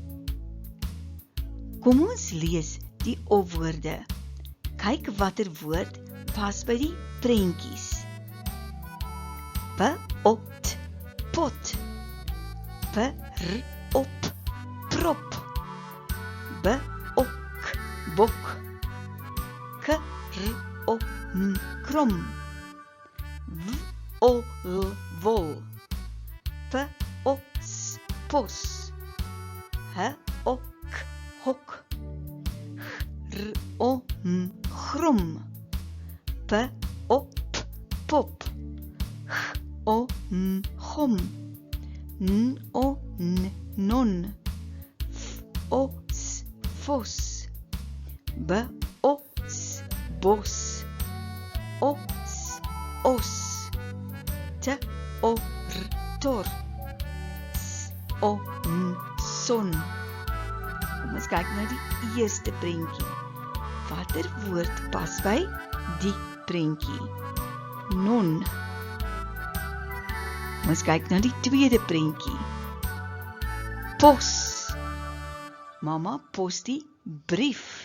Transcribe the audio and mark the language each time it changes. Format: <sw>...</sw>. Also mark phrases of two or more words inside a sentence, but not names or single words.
<af>Kom ons lees die o-woorde. Kyk watter woord pas by die prentjies. Be-ot, pot. Be-r-op, prop. Be-ok, bok. K-r-o-m, krom. W-o-l-wol. P-o-s, pos. H-ok, hok. G-r-o-m, grom. P-op, pop. G-o-m, gom. N-o-n, non. F-o-s, fos. B-o-s, bos. O-s, os. T-o-r, tor. S-o-n, son. Kom ons kyk na die eerste prentjie. Watter woord pas by die prentjie? Non. Kom ons kyk na die tweede prentjie. Pos. Mama pos die brief.</af>